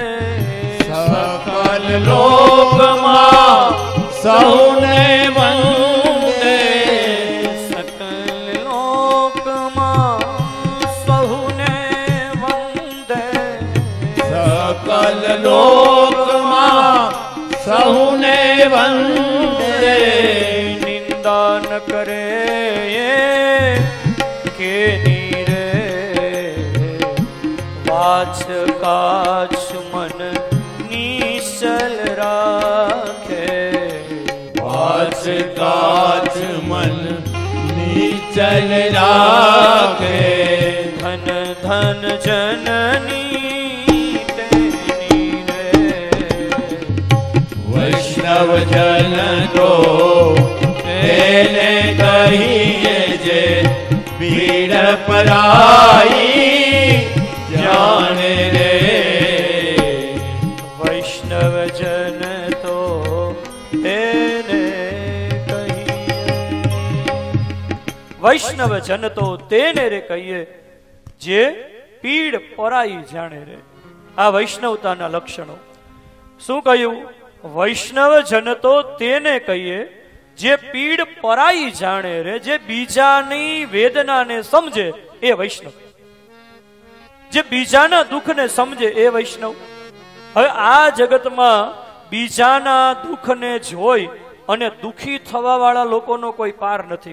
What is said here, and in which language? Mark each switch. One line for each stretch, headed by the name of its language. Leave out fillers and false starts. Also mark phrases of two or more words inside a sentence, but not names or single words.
Gujarati: સકલ લોકમા સૌને વંદે. સકલ લોકમા સહુને વંદે. सकल લોકમાં સૌને વંદે. નિંદા ન કરે કે નીરે વાચ કાછ મન નિશ્ચલ રાખે. વાચ કાચ મન નીચલ રાખે. ધન ધન જનની તેની રે. વૈષ્ણવ જન તો તેને કહીએ જે પીડ પરાઈ જાણે રે. વૈષ્ણવ જન તો તેને કહિએ. વૈષ્ણવ જન તો તેને રે કહિએ જે પીડ પરાઈ જાને રે. આ વૈષ્ણવતાના લક્ષણો. શું કહ્યું? વૈષ્ણવ જન તો તેને કહીએ જે પીડ પરાઈ જાણે રે. જે બીજાની વેદનાને સમજે એ વૈષ્ણવ. જે બીજાના દુઃખને સમજે એ વૈષ્ણવ. હવે આ જગતમાં બીજાના દુઃખને જોઈ અને દુઃખી થવા વાળા લોકોનો કોઈ પાર નથી.